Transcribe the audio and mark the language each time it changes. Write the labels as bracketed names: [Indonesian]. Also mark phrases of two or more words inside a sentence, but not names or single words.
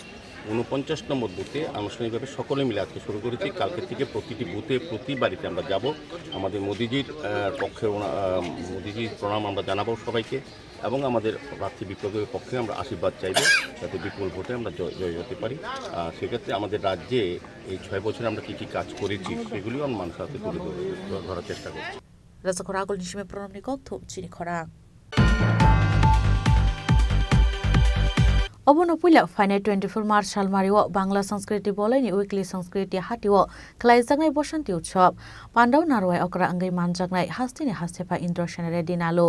[Bangla] 49 নম্বর বুথে আনুষ্ঠানিকভাবে সকলে মিলে আজকে শুরু করেছি কালকে থেকে প্রতিটি বুথে প্রতি বাড়িতে আমরা যাব আমাদের মোদিজির পক্ষে মোদিজির প্রণাম আমরা জানাবো সবাইকে এবং আমাদের প্রার্থী বিপ্লবের পক্ষে আমরা আশীর্বাদ চাইব যাতে বিপুল ভোটে আমরা জয় হতে পারি সেক্ষেত্রে আমাদের রাজ্যে এই 6 বছরে আমরা কী কী কাজ করেছি সেগুলিও আমরা মানুষের হাতে তুলে ধরার চেষ্টা করছি [Kok Borok] Rasa Khorang Nishime Pronom Nikok Thum Chini Khorang Obono puila Final 24 March Salmario Bangla Sanskriti Bolani Weekly Sanskriti Hatio Klaisangai Boshanti Utshop Pandau Narwai Okra Angai Manjagnai Hastini Hastepa Indro Shenere Dinalo